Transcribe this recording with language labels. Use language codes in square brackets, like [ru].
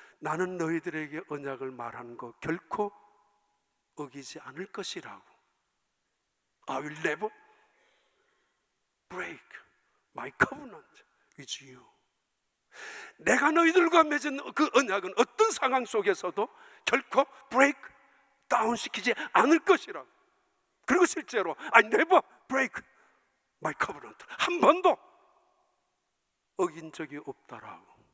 [ko] 나는 너희들에게 언약을 말한 거 결코 어기지 않을 것이라고. [en] I will never break my covenant with you. [ko] 내가 너희들과 맺은 그 언약은 어떤 상황 속에서도 결코 break down 시키지 않을 것이라고. 그리고 실제로 I never break my covenant, 한 번도 어긴 적이 없다라고.